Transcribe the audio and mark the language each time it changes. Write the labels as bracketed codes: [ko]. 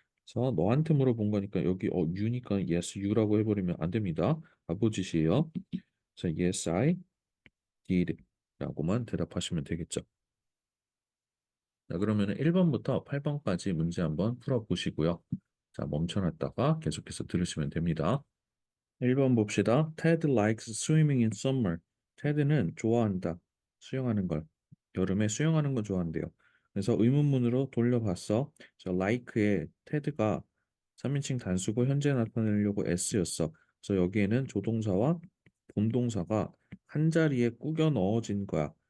[ko] 그래서 너한테 물어본 거니까 여기 you니까 [en] yes, you [ko] 라고 해버리면 안 됩니다. 아버지시에요. 그래서 [en] yes, I did [ko] 라고만 대답하시면 되겠죠. 자, 그러면 1번부터 8번까지 문제 한번 풀어보시고요. 자, 멈춰놨다가 계속해서 들으시면 됩니다. 1번 봅시다. [en] Ted likes swimming in summer. [ko] 테드는 좋아한다. 수영하는 걸. 여름에 수영하는 거 좋아한대요. 그래서 의문문으로 돌려봤어. 저 like에 테드가 3인칭 단수고 현재 나타내려고 s였어. 그래서 여기에는 조동사와 본동사가 한 자리에 꾸겨 넣어진 거야.